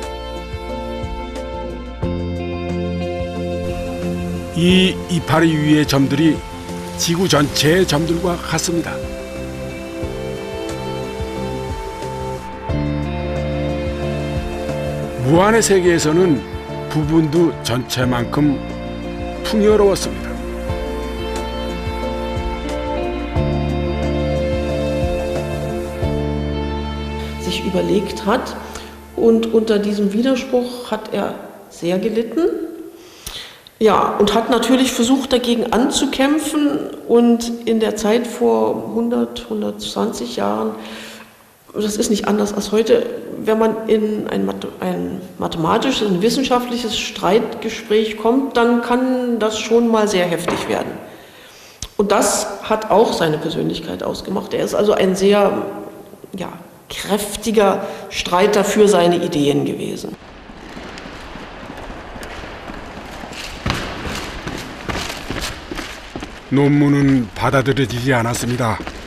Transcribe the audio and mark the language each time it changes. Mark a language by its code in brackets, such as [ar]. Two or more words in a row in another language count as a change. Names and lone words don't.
[ko] 이 이파리 위의 점들이 지구 전체의 점들과 같습니다. 무한의 세계에서는 부분도 전체만큼 풍요로웠습니다. [de] Sich überlegt hat und unter diesem Widerspruch hat er sehr gelitten. Ja, und hat natürlich versucht, dagegen anzukämpfen und in der Zeit vor 100, 120 Jahren, das ist nicht anders als heute, wenn man in ein mathematisches, ein wissenschaftliches Streitgespräch kommt, dann kann das schon mal sehr heftig werden. Und das hat auch seine Persönlichkeit ausgemacht. Er ist also ein sehr, kräftiger Streiter für seine Ideen gewesen. [ko] 논문은 받아들여지지 않았습니다.